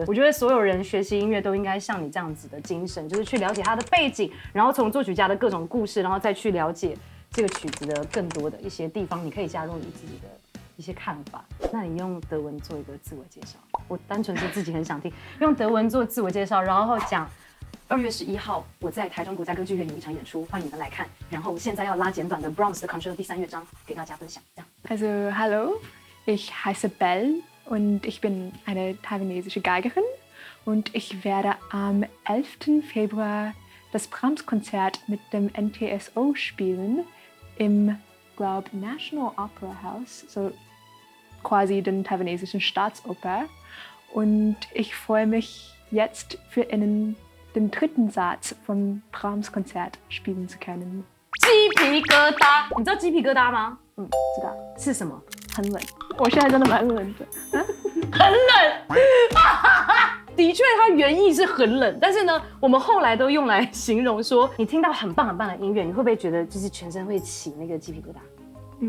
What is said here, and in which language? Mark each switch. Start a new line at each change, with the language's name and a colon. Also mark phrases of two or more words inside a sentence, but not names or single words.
Chinese: 我觉得所有人学习音乐都应该像你这样子的精神，就是去了解他的背景，然后从作曲家的各种故事，然后再去了解这个曲子的更多的一些地方，你可以加入你自己的一些看法。那你用德文做一个自我介绍，我单纯是自己很想听，用德文做自我介绍，然后讲2月11号我在台中国家歌剧院有一场演出，欢迎你们来看。然后现在要拉简短的 Brahms 的 Concerto 第3乐章给大家分享。这样。
German: Also, hallo, ich heiße Belle und ich bin eine taiwanesische Geigerin und ich werde am 11. Februar das Brahms-Konzert mit dem NTSO spielen im, glaube National Opera House, so quasi den taiwanesischen Staatsoper. Und ich freue mich jetzt für Ihnen den 3. Satz vom Brahms-Konzert spielen zu können.
Chinese: 鸡皮疙瘩，你知道鸡皮疙瘩吗？知道是什么？很冷，我现在真的蛮冷的。很冷。的确，它原意是很冷，但是呢，我们后来都用来形容说，你听到很棒很棒的音乐，你会不会觉得就是全身会起那个鸡皮疙瘩？